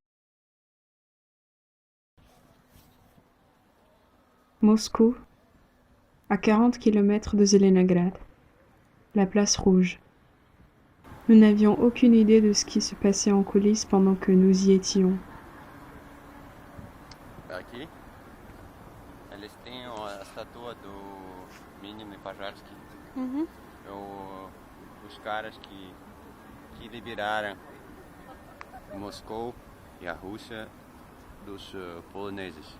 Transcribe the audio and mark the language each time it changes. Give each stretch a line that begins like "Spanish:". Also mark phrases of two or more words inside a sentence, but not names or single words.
French: Moscou, à 40 kilomètres de Zelenograd. La place rouge. Nous n'avions aucune idée de ce qui se passait en coulisses pendant que nous y étions.
Portuguese: Aqui, eles têm a estátua do Minimum Pajarski. Os caras que liberaram Moscou e a Rússia dos poloneses.